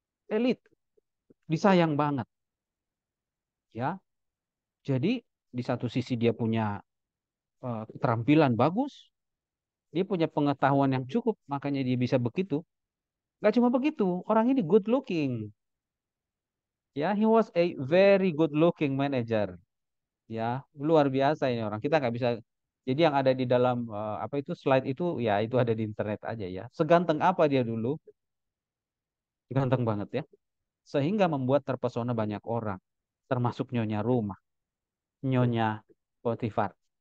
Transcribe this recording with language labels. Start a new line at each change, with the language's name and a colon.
Indonesian: Elit, disayang banget. Ya, jadi Di satu sisi dia punya keterampilan bagus, dia punya pengetahuan yang cukup, makanya dia bisa begitu. Gak cuma begitu, orang ini good looking.
English: Ya, he was a very good looking manager.
Indonesian: Ya, luar biasa ini orang. Kita nggak bisa. Jadi yang ada di dalam apa itu slide itu, ya itu ada di internet aja ya. Seganteng apa dia dulu? Ganteng banget ya. Sehingga membuat terpesona banyak orang, termasuk nyonya rumah, nyonya Potifar.